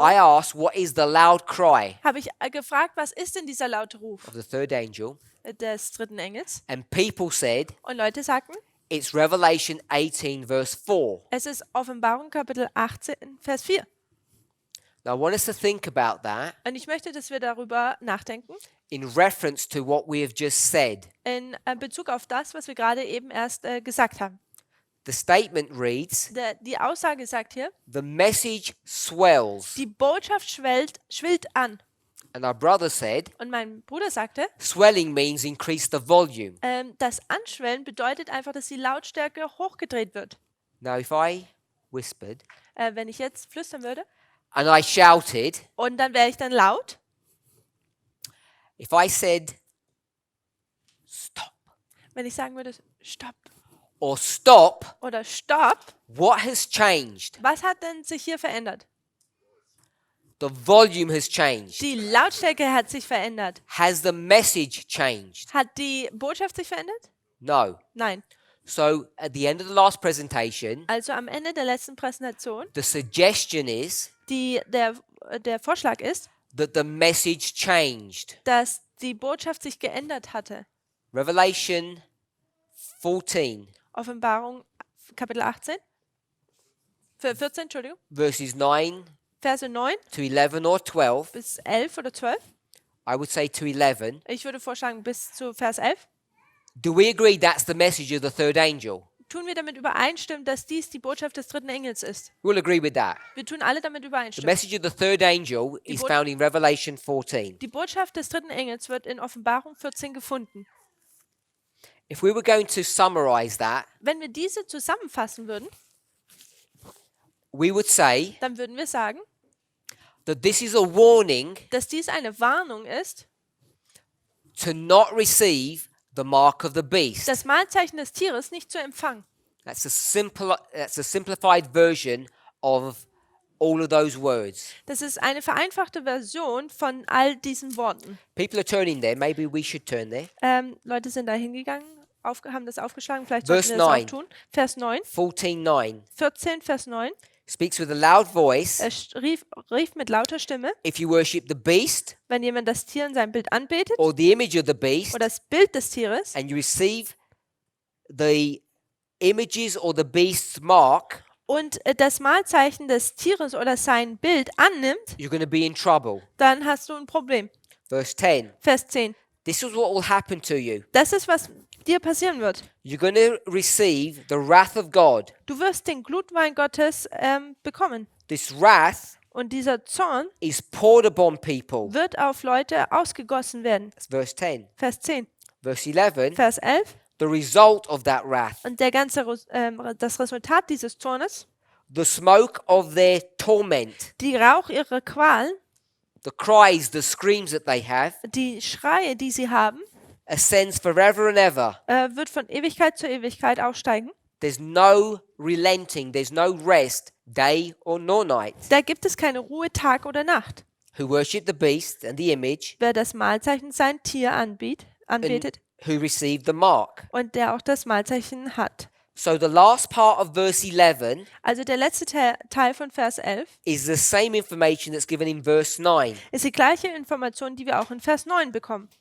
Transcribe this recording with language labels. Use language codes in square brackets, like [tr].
[en] I asked, what is the loud cry [de] habe ich gefragt, was ist denn dieser laute Ruf [en] of the third angel? [de] des dritten Engels? [en] And people said, [de] Und Leute sagten, [en] it's Revelation 18, verse 4. [de] es ist Offenbarung Kapitel 18, Vers 4. [en] Now, I want us to think about that [de] Und ich möchte, dass wir darüber nachdenken, [en] in reference to what we have just said. [de] in Bezug auf das, was wir gerade eben erst gesagt haben. [en] The statement reads, [de] Die Aussage sagt hier, [en] the message swells. [de] die Botschaft schwillt an. [en] And our brother said, [de] Und mein Bruder sagte, [en] swelling means increase the volume. [de] das Anschwellen bedeutet einfach, dass die Lautstärke hochgedreht wird. [en] Now, if I whispered [de] Wenn ich jetzt flüstern würde [en] and I shouted, [de] und dann wäre ich dann laut, [en] if I said stop [de] wenn ich sagen würde, stopp [en] or stop, [de] oder stopp, [en] what has changed? [de] was hat denn sich hier verändert? [en] The volume has changed. [de] Die Lautstärke hat sich verändert. [en] Has the message changed? [de] Hat die Botschaft sich verändert? [en] No. [de] Nein. [en] So at the end of the last presentation, [de] Also am Ende der letzten Präsentation, [en] the suggestion is [de] der Vorschlag ist, [en] that the message changed. [de] dass die Botschaft sich geändert hatte. [en] Revelation 14, [de] Offenbarung Kapitel 18, 14, Entschuldigung, [en] verses 9 [de] Verse 9 [en] to 11 or 12. [de] bis 11 oder 12. [en] I would say to 11. [de] Ich würde vorschlagen bis zu Vers 11. [en] Do we agree that's the message of the third angel? [de] Tun wir damit übereinstimmen, dass dies die Botschaft des dritten Engels ist? [en] We'll agree with that. [de] Wir tun alle damit [en] The [de] übereinstimmen. [en] message of the third angel is [de] Bot- [en] found in Revelation 14. [de] Die Botschaft des dritten Engels wird in Offenbarung 14 gefunden. [en] If we were going to summarize that, [de] Wenn wir diese zusammenfassen würden, [en] we would say [de] dann würden wir sagen, [en] that this is a warning [de] dass dies eine Warnung ist, [en] to not receive the mark of the beast. [de] das Mahlzeichen des Tieres nicht zu empfangen. [en] That's a simplified version of all of those words. [de] Das ist eine vereinfachte Version von all diesen Worten. [en] People are turning there. Maybe we should turn there. [de] Leute sind da hingegangen, haben das aufgeschlagen, vielleicht [en] Verse [de] sollten wir das [en] 9. [de] auch tun. Vers 9, [en] 14:9 [de] 14, Vers 9. [en] speaks with a loud voice. [de] Er rief mit lauter Stimme, [en] If you worship the beast [de] wenn jemand das Tier in seinem Bild anbetet [en] or the image of the beast, [de] oder das Bild des Tieres [en] and you receive the images or the beast's mark, [de] und das Mahlzeichen des Tieres oder sein Bild annimmt, [en] you're going to be in trouble. [de] dann hast du ein Problem. [en] Verse 10. [de] Vers 10. [en] This is what will happen to you. [de] Das ist, was dir passieren wird. [en] You're going to receive the wrath of God. [de] Du wirst den Glutwein Gottes bekommen. [en] This wrath [de] Und dieser Zorn [en] is poured upon people. [de] wird auf Leute ausgegossen werden. [en] That's verse 10. [de] Vers 10. [en] Verse 11. [de] Vers 11. [en] The result of that wrath, [de] Und das Resultat dieses Zornes, [en] the smoke of their torment, [de] die Rauch ihrer Qualen, [en] the cries, the screams that they have, [de] die Schreie, die sie haben, [en] ascends forever and ever. [de] wird von Ewigkeit zu Ewigkeit aufsteigen. [en] There's no relenting, there's no rest, day or nor night. [de] Da gibt es keine Ruhe Tag oder Nacht. [en] Who worship the beast and the image, [de] Wer das Mahlzeichen sein Tier anbetet [en] and who receive the mark. [de] und der auch das Mahlzeichen hat. [en] So the last part of verse 11 [de] Also der letzte Teil von Vers 11 [en] is the same information that's given in verse 9. [de] ist die gleiche Information, die wir auch in Vers 9 bekommen.